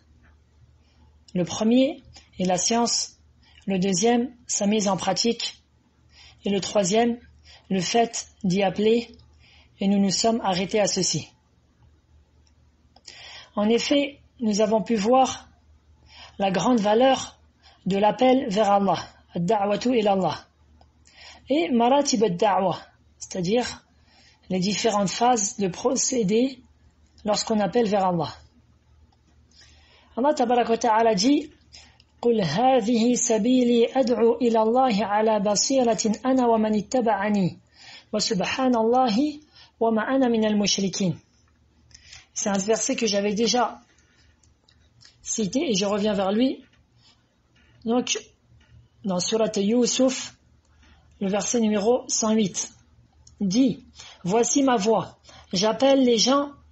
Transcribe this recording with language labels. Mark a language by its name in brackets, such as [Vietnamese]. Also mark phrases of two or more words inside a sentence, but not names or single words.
[French] Le premier est la science, le deuxième, sa mise en pratique, et le troisième, le fait d'y appeler, et nous nous sommes arrêtés à ceci. En effet, nous avons pu voir la grande valeur de l'appel vers Allah, [Arabic] الدعوة إلى الله, [French] et [Arabic] مراتب الدعوة, [French] c'est-à-dire les différentes phases de procédé lorsqu'on appelle vers Allah. [Arabic] الله تبارك وتعالى dit قُلْ هَذِهِ سَبِيلِي أَدْعُو إِلَى اللَّهِ عَلَى بَصِيرَةٍ أَنَا وَمَنِ اتَّبَعَنِي وَسُبْحَانَ اللَّهِ وَمَا أَنَا مِنَ الْمُشْرِكِينَ. [French] C'est un verset que j'avais déjà cité et je reviens vers lui. Donc, dans Surat Yusuf, le verset numéro 108, dit « Voici ma voix, j'appelle les gens...